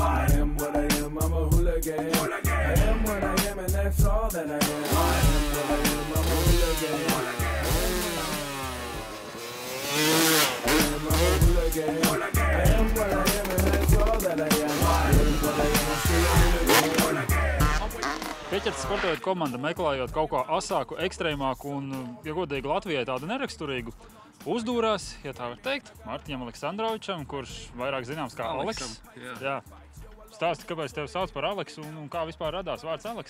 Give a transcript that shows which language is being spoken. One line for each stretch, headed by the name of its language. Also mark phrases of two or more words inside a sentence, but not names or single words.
English: I am what I am, I'm a hooligan. I am what I am and that's all that I am. I am what I am, I'm a hooligan. I am a hooligan. I am what I am and that's all that I am. I am what I am, I'm still a hooligan.
Latvian: Pieķertas sportojotu komanda meklējot kaut kā asāku, ekstrēmāku un, ja godīgi, Latvijai tādu neraksturīgu, uzdūrās, ja tā var teikt, Martiņam Aleksandrovičam, kurš vairāk zināms kā Aleks. Jā. Stāsti, kāpēc tevi sauc par Aleksu un kā vispār radās vārds Aleks?